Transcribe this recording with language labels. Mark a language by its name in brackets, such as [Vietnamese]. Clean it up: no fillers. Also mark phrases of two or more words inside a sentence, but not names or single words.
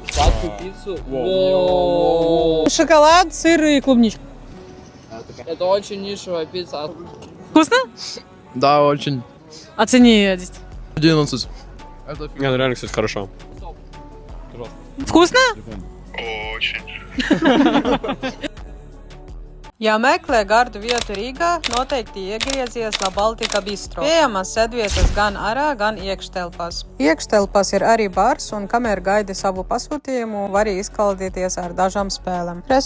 [Russian] Сладкую пиццу. Шоколад, сыр и клубничка. Это очень нишевая пицца. Вкусно? Да, очень. Оцени ее, 10. 11. Не, ну реально, кстати, хорошо. Вкусно? [Latvian] Ja meklē gardu vietu Rīgā, noteikti iegriezies La Baltica Bistro. Pieejamas sēdvietas gan ārā, gan iekštelpās. Iekštelpās ir arī bars, un kamēr gaidi savu pasūtījumu, var izkaldīties ar dažām spēlēm.